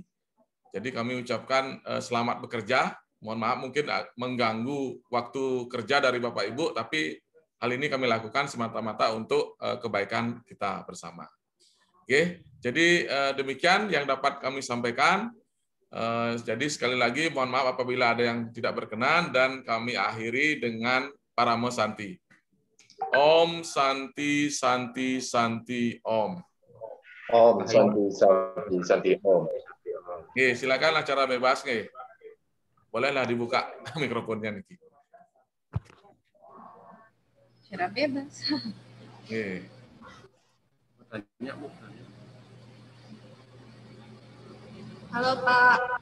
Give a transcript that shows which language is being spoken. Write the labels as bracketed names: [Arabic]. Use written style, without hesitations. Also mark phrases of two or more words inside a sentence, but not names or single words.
[Indonesian] Jadi kami ucapkan selamat bekerja. Mohon maaf mungkin mengganggu waktu kerja dari Bapak Ibu, tapi hal ini kami lakukan semata-mata untuk kebaikan kita bersama. Oke, jadi demikian yang dapat kami sampaikan. Jadi sekali lagi mohon maaf apabila ada yang tidak berkenan, dan kami akhiri dengan [Sanskrit] Paramo Santi. Om Santi Santi Santi Om. Om Santi Santi Santi Om. [Indonesian] Oke, silakan acara bebas nih. Bolehlah dibuka mikrofonnya nih. Acara bebas. Oke. Halo Pak.